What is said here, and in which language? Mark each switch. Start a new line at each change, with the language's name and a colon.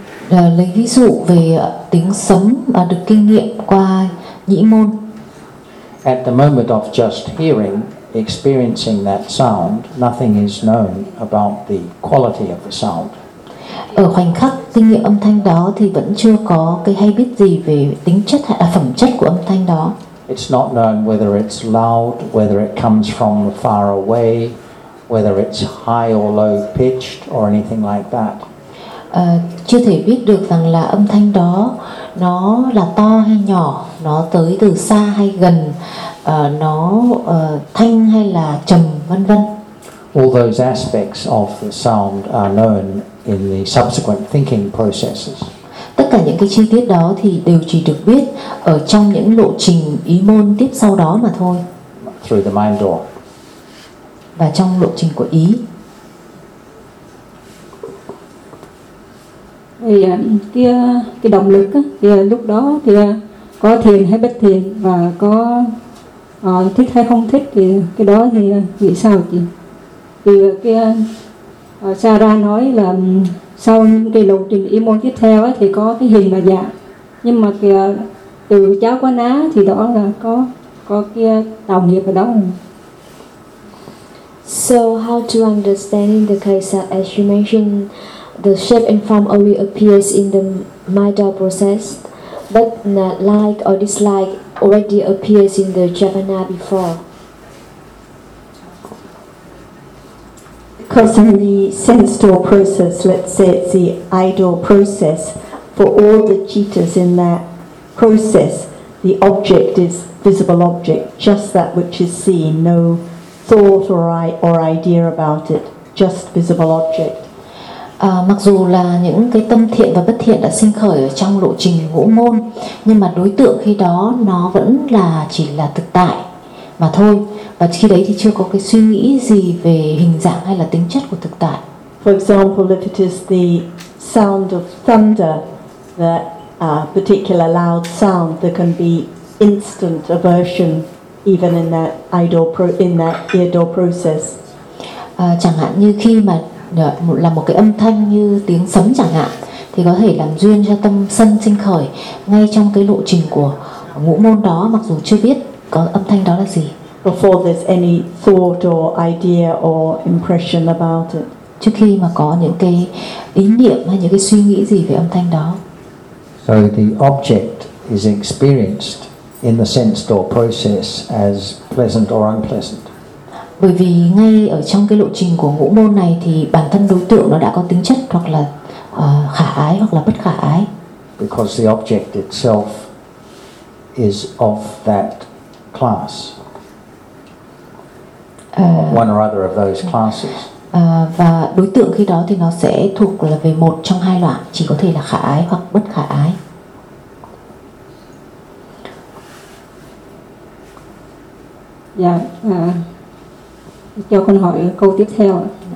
Vietnamese: Lấy ví dụ về tiếng sấm được kinh nghiệm qua nhĩ môn.
English: At the moment of just hearing, experiencing that sound, nothing is known about the quality of the sound.
Vietnamese: Ở khoảnh khắc kinh nghiệm âm thanh đó thì vẫn chưa có cái hay biết gì về tính chất hay là phẩm chất của âm thanh đó.
English: It's not known whether it's loud, whether it comes from far away, whether it's high or low pitched or anything like that.
Vietnamese: Chưa thể biết được rằng là âm thanh đó nó là to hay nhỏ, nó tới từ xa hay gần, nó thanh hay là trầm, vân vân.
English: All those aspects of the sound are known in the subsequent thinking processes.
Vietnamese: Tất cả những cái chi tiết đó thì đều chỉ được biết ở trong những lộ trình ý môn tiếp sau đó mà thôi.
English: Through the mind door.
Vietnamese: Và trong lộ trình của ý. Vậy cái động lực á, thì lúc đó thì có thiền hay bất thiền và có thích hay không thích thì cái đó thì nghĩ sao chị? Thì cái Sarah nói là sau cái lộ trình ý môn tiếp theo ấy, thì có cái hình và dạng, nhưng mà kìa, từ cháu có ná thì đó là có kia tạo nghiệp ở đó.
English: So how to understand the case that, as you mentioned, the shape and form only appears in the mind process, but not like or dislike already appears in the jhāvanā before. Because in the sense door process, let's say it's the eye door process, for all the cittas in that process, the object is visible object, just that which is seen, no thought or idea about it, just visible object.
Vietnamese: Mặc dù là những cái tâm thiện và bất thiện đã sinh khởi ở trong lộ trình ngũ môn, nhưng mà đối tượng khi đó nó vẫn là chỉ là thực tại mà thôi. Và khi đấy thì chưa có cái suy nghĩ gì về hình dạng hay là tính chất của thực tại.
English: For example, if it is the sound of thunder, that particular loud sound, there can be instant aversion even in that ear door process.
Vietnamese: Chẳng hạn như khi mà là một cái âm thanh như tiếng sấm chẳng hạn, thì có thể làm duyên cho tâm sân sinh khởi ngay trong cái lộ trình của ngũ môn đó, mặc dù chưa biết có âm thanh đó là gì.
English: Before there's any thought or idea or impression about it.
Vietnamese: Trước khi mà có những cái ý niệm hay những cái suy nghĩ gì về âm thanh đó.
English: So the object is experienced in the sense door process as pleasant or unpleasant.
Vietnamese: Bởi vì ngay ở trong cái lộ trình của ngũ môn này thì bản thân đối tượng nó đã có tính chất hoặc là khả ái hoặc là bất khả ái.
English: Because the object itself is of that class. One or other of those classes.
Vietnamese: Và đối tượng khi đó thì nó sẽ thuộc là về một trong hai loại, chỉ có thể là khả ái hoặc bất khả ái. Dạ, cho con hỏi câu tiếp theo.